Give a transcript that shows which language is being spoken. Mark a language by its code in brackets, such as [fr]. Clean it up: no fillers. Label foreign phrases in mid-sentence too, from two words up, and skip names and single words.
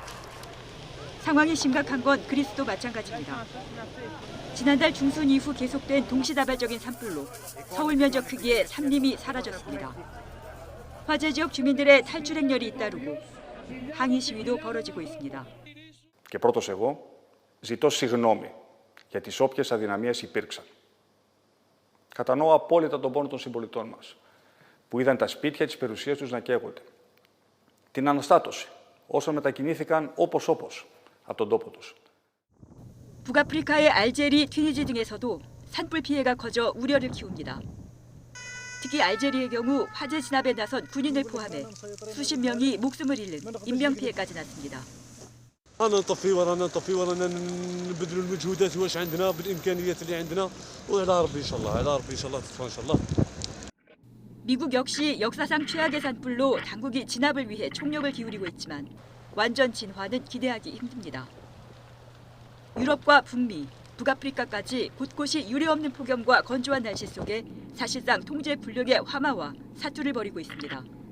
[ko] 상황이 심각한 건 그리스도 마찬가지입니다. 지난달 중순 이후 계속된 동시다발적인 산불로 서울 면적 크기의 산림이 사라졌습니다. 화재 지역 주민들의 탈출 행렬이 잇따르고 항의 시위도 벌어지고 있습니다. [el] Και πρώτος εγώ ζητώ συγγνώμη για τις όποιες αδυναμίες υπήρξαν. Κατανοώ απόλυτα τον πόνο των συμπολιτών μας, που είδαν τα σπίτια της περιουσίας τους να καίγονται. Την αναστάτωση όσων μετακινήθηκαν όπως από τον τόπο τους. [ko] 북아프리카의 알제리, 튀니지 등에서도 산불 피해가 커져 우려를 키웁니다. 특히 알제리의 경우 화재 진압에 나선 군인을 포함해 수십 명이 목숨을 잃는 인명피해까지 났습니다. [ar] أنا نطفي ورانا نبذل المجهودات واش عندنا بالإمكانيات اللي عندنا وعلى ربي إن شاء الله تطفى إن شاء الله. [ko] 미국 역시 역사상 최악의 산불로 당국이 진압을 위해 총력을 기울이고 있지만 완전 진화는 기대하기 힘듭니다. 유럽과 북미, 북아프리카까지 곳곳이 유례없는 폭염과 건조한 날씨 속에 사실상 통제 불력의 화마와 사투를 벌이고 있습니다.